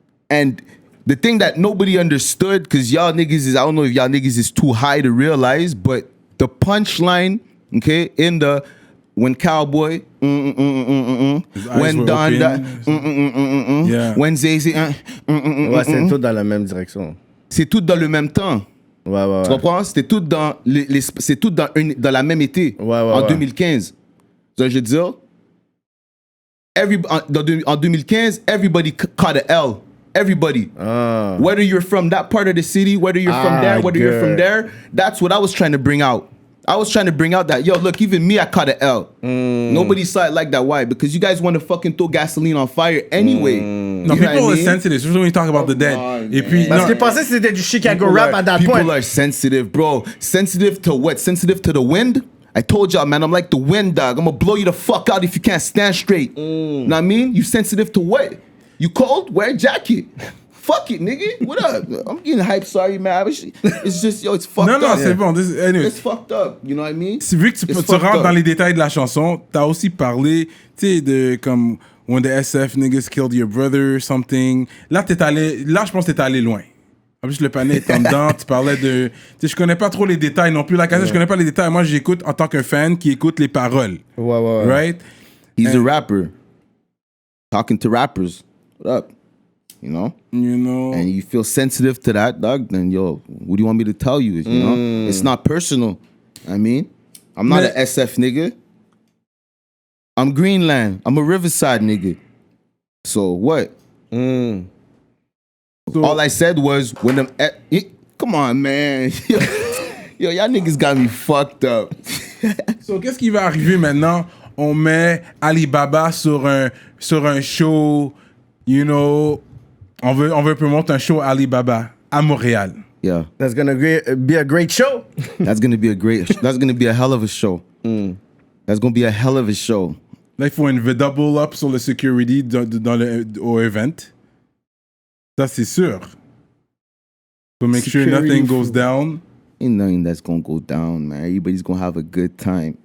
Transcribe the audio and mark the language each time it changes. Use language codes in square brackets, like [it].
[en] And the thing that nobody understood, because y'all niggas is, I don't know if y'all niggas is too high to realize, but the punchline, okay, in the, when Cowboy, when Don died, when Zay, [fr] Ouais, c'est tout dans la même direction. c'est tout dans le même temps. Ouais. Tu comprends? C'était tout dans c'est tout dans la même été, en 2015. Ça, je veux dire, en 2015, [en] everybody caught a L. Everybody. Whether you're from that part of the city, whether you're from there, whether you're from there, that's what I was trying to bring out. I was trying to bring out that, yo, look, even me, I caught an L. Nobody saw it like that. Why? Because you guys want to fucking throw gasoline on fire anyway. No, people are sensitive, especially when you talk about the dead. [fr] Et puis, Parce qu'ils pensaient que c'était du Chicago rap à [en] that point. People are sensitive, bro. Sensitive to what? Sensitive to the wind? I told y'all, man, I'm like the wind, dog. I'm gonna blow you the fuck out if you can't stand straight. Know what I mean? You sensitive to what? You cold? Wear a jacket. Fuck it, nigga. What up? I'm getting hyped. Sorry, man. It's just, yo, it's fucked up. [fr] Non, c'est bon. Anyway. [en] It's fucked up. You know what I mean? [fr] C'est vu que tu rentres dans les détails de la chanson, t'as aussi parlé, tu sais, de comme [en] when the SF niggas killed your brother or something. [fr] Là, je pense que t'es allé loin. En plus, le panier est en dedans. Tu parlais de. Tu sais, je connais pas trop les détails non plus. La cassette, je connais pas les détails. Moi, j'écoute en tant qu'un fan qui écoute les paroles. Ouais. [en] Right? He's a rapper. Talking to rappers. What up? You know? And you feel sensitive to that, dog, then yo, what do you want me to tell you? You know? It's not personal. I mean, I'm not an SF nigga. I'm Greenland. I'm a Riverside nigga. So what? So, all I said was when them come on, man. Yo, y'all niggas got me fucked up. [fr] So, qu'est-ce qui va arriver maintenant? On met Alibaba sur un show, [en] you know, [fr] on veut promouvoir un show Alibaba à Montréal. [en] Yeah. That's gonna be a great show. That's gonna be a hell of a show. That's gonna be a hell of a show. [fr] Là, il faut une double up sur le security au event. Ça, c'est sûr. [en] So make sure nothing goes down. Ain't nothing that's gonna go down, man. Everybody's gonna have a good time.